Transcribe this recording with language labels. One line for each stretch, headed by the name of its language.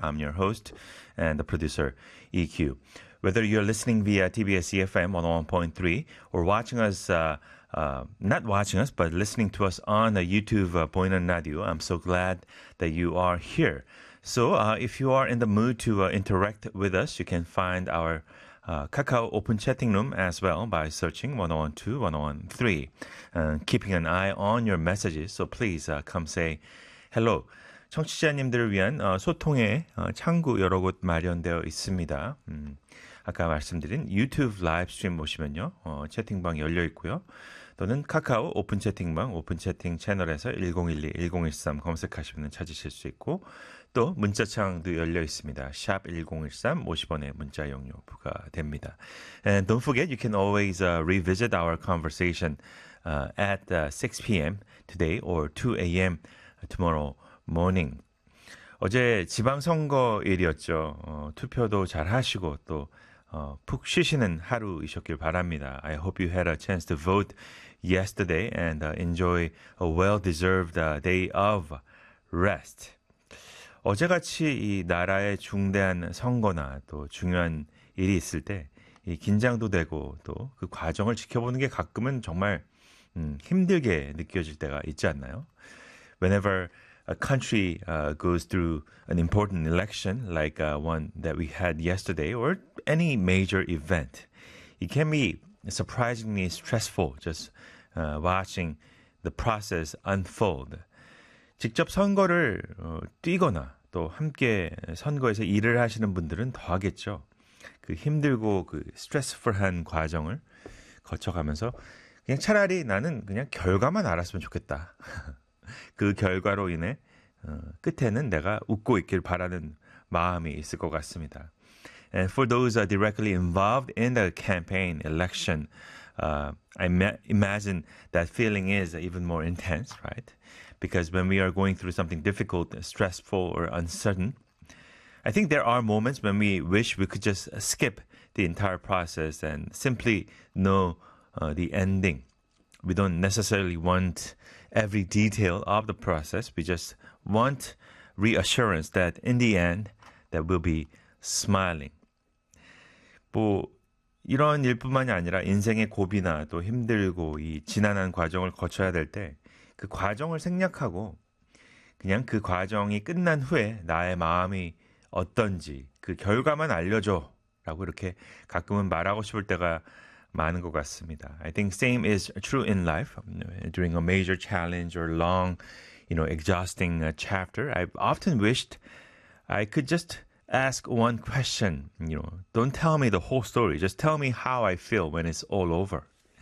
English: I'm your host and the producer, EQ. Whether you're listening via TBS EFM 101.3 or watching us not watching us, but listening to us on the YouTube Boinan Radio, I'm so glad that you are here. So if you are in the mood to interact with us, you can find our Kakao open chatting room as well by searching 101.2, 101.3 and keeping an eye on your messages. So please come say hello.
Korean: 청취자님들을 위한 소통의 창구 여러 곳 마련되어 있습니다. 아까 말씀드린 유튜브 라이브스트림 보시면요. 채팅방 열려 있고요. 또는 카카오 오픈 채팅방, 오픈 채팅 채널에서 1012, 1013 검색하시면 찾으실 수 있고 또 문자창도 열려 있습니다. 샵 1013, 50원의 문자 용료 부과됩니다.
English: And don't forget, you can always revisit our conversation at 6 p.m. today or 2 a.m. tomorrow morning.
Korean: 어제 지방선거일이었죠. 투표도 잘 하시고 또 푹 쉬시는 하루이셨길 바랍니다.
English: I hope you had a chance to vote yesterday and enjoy a well-deserved day of rest.
Korean: 어제같이 이 나라의 중대한 선거나 또 중요한 일이 있을 때 이 긴장도 되고 또 그 과정을 지켜보는 게 가끔은 정말 힘들게 느껴질 때가 있지 않나요?
English: Whenever a country goes through an important election like one that we had yesterday or any major event, it can be surprisingly stressful just watching the process unfold.
Korean: 직접 선거를 뛰거나 또 함께 선거에서 일을 하시는 분들은 더하겠죠. 그 힘들고 그 stressful한 과정을 거쳐가면서 그냥 차라리 나는 그냥 결과만 알았으면 좋겠다. 그 결과로 인해 끝에는 내가 웃고 있길 바라는 마음이 있을 것 같습니다.
English: And for those directly involved in the campaign election, I imagine that feeling is even more intense, right? Because when we are going through something difficult, stressful, or uncertain, I think there are moments when we wish we could just skip the entire process and simply know the ending. We don't necessarily want every detail of the process. We just want reassurance that in the end, that we'll be smiling.
Korean: 뭐 이런 일뿐만이 아니라 인생의 고비나 또 힘들고 이 지난한 과정을 거쳐야 될 때 그 과정을 생략하고 그냥 그 과정이 끝난 후에 나의 마음이 어떤지 그 결과만 알려줘 라고 이렇게 가끔은 말하고 싶을 때가 많은 것 같습니다.
English: I think same is true in life. During a major challenge or long, you know, exhausting chapter, I've often wished I could just ask one question. You know, don't tell me the whole story. Just tell me how I feel when it's all over.